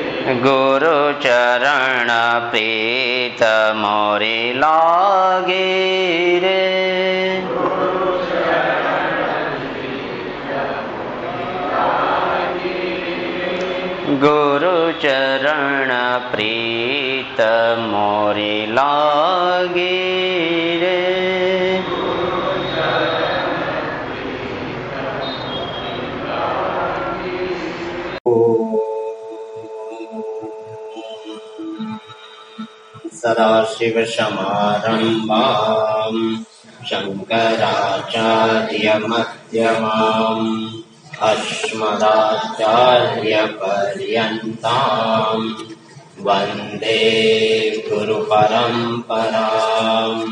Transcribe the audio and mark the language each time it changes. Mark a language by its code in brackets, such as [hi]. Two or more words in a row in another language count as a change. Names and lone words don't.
[hi] गुरु चरण प्रीत मोरे लागे रे। गुरु चरण प्रीत मोरे लागे रे। [sa] सदाशिव समारंभाम् शंकराचार्य मध्यमाम् अस्मदाचार्य पर्यन्ताम् वन्दे गुरु परम्पराम्।